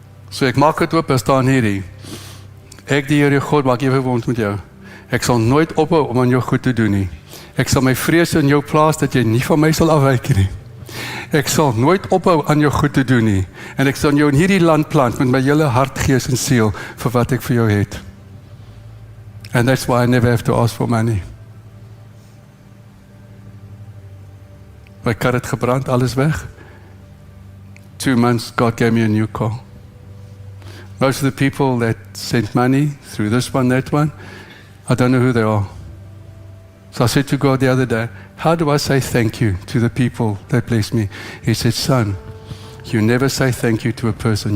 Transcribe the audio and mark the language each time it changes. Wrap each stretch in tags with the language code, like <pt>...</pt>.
<af>So ek maak het oop, en staan hierdie. Ek, die Here God, maak ewige bond met jou. Ek sal nooit ophou om aan jou goed te doen nie. Ek sal my vrees in jou plaas, dat jy nie van my sal afwyk nie. Ek sal nooit ophou aan jou goed te doen nie. En ek sal jou in hierdie land plant met my hele hart, gees en siel vir wat ek vir jou het.</af> <en>And that's why I never have to ask for money.</en> <af>My kar het gebrand, alles weg.</af> <en>2 months, God gave me a new car. Most of the people that sent money through this one, that one, I don't know who they are. So I said to God the other day, how do I say thank you to the people that bless me? He said, son, you never say thank you to a person.</en>